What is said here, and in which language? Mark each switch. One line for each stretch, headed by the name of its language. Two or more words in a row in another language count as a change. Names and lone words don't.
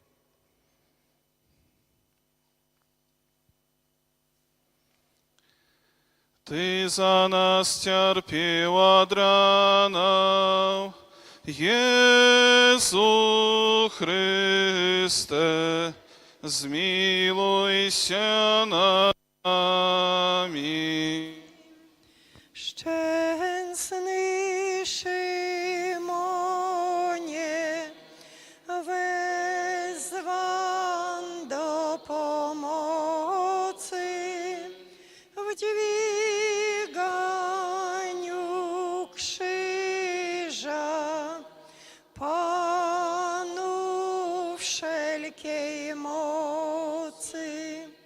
Belarusian: Ты за нас цярпеў ад ранаў, Езу Христе, змілуйся над nami.
Polish: Szczęsny Szymonie, wezwan do pomocy w dźwiganiu krzyża, Panu wszelkiej mocy.